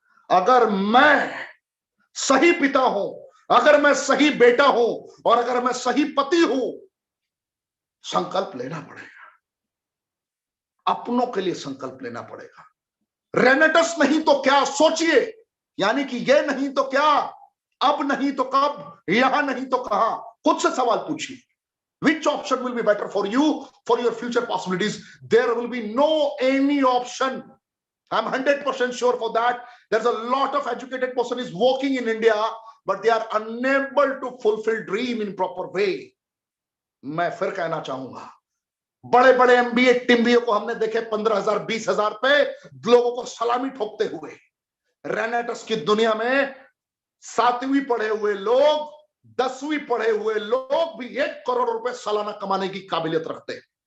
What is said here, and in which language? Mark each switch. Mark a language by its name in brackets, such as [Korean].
[Hindi] अगर मैं सही पिता हूं, अगर मैं सही बेटा हूं और अगर मैं सही पति हूं, संकल्प लेना पड़ेगा, अपनों के लिए संकल्प लेना पड़ेगा। रेनेटस नहीं तो क्या सोचिए, यानी कि ये नहीं तो क्या, अब नहीं तो कब, यहां नहीं तो कहां। खुद से सवाल पूछिए, [English] which option will be better for you, for your future possibilities? There will be no any option. I'm 100% sure for that. There's a lot of educated person is working in India, but they are unable to fulfill dream in proper way. [Hindi] मैं फिर कहना चाहूंगा, बड़े बड़े MBA टिम्बीए को हमने देखे 15,000 20,000 पे लोगों को सलामी ठोकते हुए। रेनेटस की दुनिया में 7वीं पढ़े हुए लोग, 10वीं पढ़े हुए लोग भी 1 करोड़ रुपए सालाना कमाने की काबिलियत रखते हैं।